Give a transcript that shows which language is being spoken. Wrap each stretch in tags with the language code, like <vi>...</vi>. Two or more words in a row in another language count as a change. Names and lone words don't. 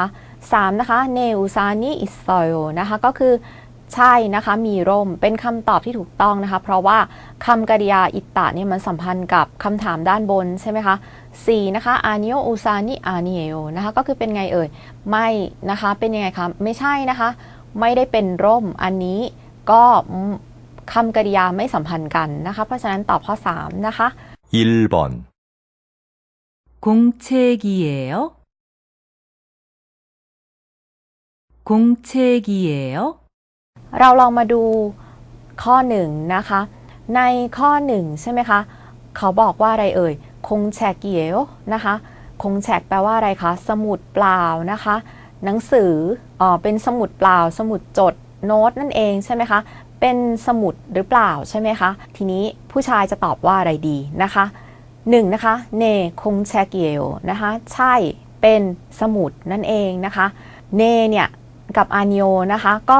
<th>3 นะคะ</th> <ko>네 우산이에요</ko> <th>นะคะก็คือใช่นะคะมีร่มเป็นคำตอบที่ถูกต้องนะคะเพราะว่าคำกริยาอิตตะเนี่ยมันสัมพันธ์กับคำถามด้านบนใช่ไหมคะ4นะคะ</th> <ko>아니요 우산이 아니에요</ko> <th>นะคะก็คือเป็นไงเอ่ยไม่นะคะเป็นยังไงคะไม่ใช่นะคะไม่ได้เป็นร่มอันนี้ก็คำกริยาไม่สัมพันธ์กันนะคะเพราะฉะนั้นตอบข้อ3นะคะ</th> <ko>1번 공책이에요? 공책이에요?</ko> <th>เราลองมาดูข้อ1นะคะในข้อ1ใช่ไหมคะเขาบอกว่าอะไรเอ่ยคงแชกเกียวนะคะ คงแชกแปลว่าอะไรคะสมุดเปล่านะคะหนังสือเป็นสมุดเปล่าสมุดจดโน้ตนั่นเองใช่ไหมคะเป็นสมุดหรือเปล่าใช่ไหมคะทีนี้ผู้ชายจะตอบว่าอะไรดีนะคะ1นะคะ</th> <ko>네 공책이에요</ko> <th>นะคะใช่เป็นสมุดนั่นเองนะคะเนเนี่ยกับอานิโอนะคะก็</th>